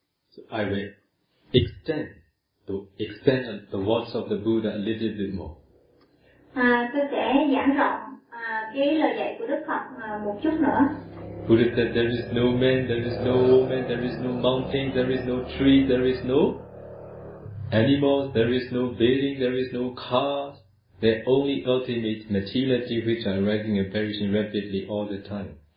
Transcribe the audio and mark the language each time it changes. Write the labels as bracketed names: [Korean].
[English] So I will extend to extend the words of the Buddha a little bit more. [Vietnamese] Tôi sẽ giãn rộng cái lời dạy của Đức Phật một chút nữa. [English] Buddha said, there is no man, there is no woman, there is no mountain, there is no tree, there is no animals, there is no building, there is no cars. They're only ultimate materiality which are rising and perishing rapidly all the time.